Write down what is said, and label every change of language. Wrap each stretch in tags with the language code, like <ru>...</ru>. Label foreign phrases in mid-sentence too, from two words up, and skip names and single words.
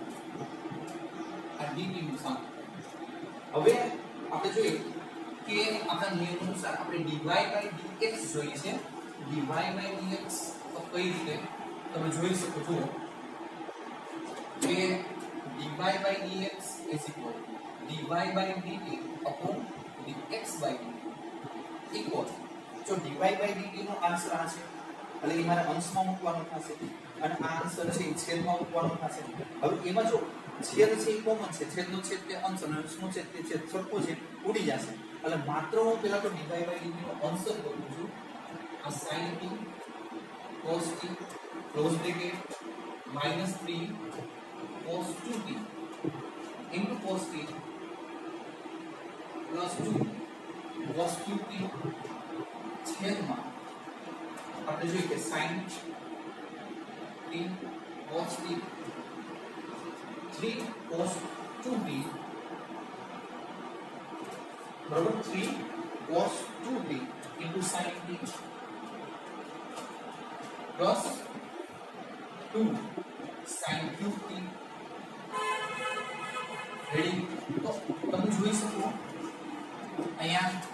<gu>આ dt નું સમ હવે આપણે જોઈએ કે આપણા નિયમ અનુસાર આપણે</gu> <en>dy by dx</en> <gu>જોઈએ છે</gu> <en>dy by dx</en> <gu>તો કઈ રીતે તમે જોઈ શકો છો</gu> <en>કે dy by dx is equal dy by dt upon dx by dt equal જો dy by dt નો આન્સર</en> <gu>આ છે એટલે એ મારે અંશમાં મૂકવાનો થશે અને આ આન્સર છે એ છેદમાં મૂકવાનો થશે હવે એમાં જો છેદ છે એ કોમન છે છેદનો છેદ કે અંશ અને અંશનો છેદ તે છેદ સરખો છે ઉડી જશે એટલે માત્ર હું પેલા તો</gu> <en>dy by dt</en> <gu>નો અંશ જ કરું છું આ</gu> <en>sin t cos t close bracket -3 cos 2t into cos t plus 2 cos cube t</en> <gu>છેદમાં આપણે જોઈએ કે</gu> <en>sin t cos t 3 cos 2t बराबर 3 cos 2t into sin t plus 2 sin cube t</en> <gu>રેડી તો તમે જોઈ શકો અહીંયા</gu>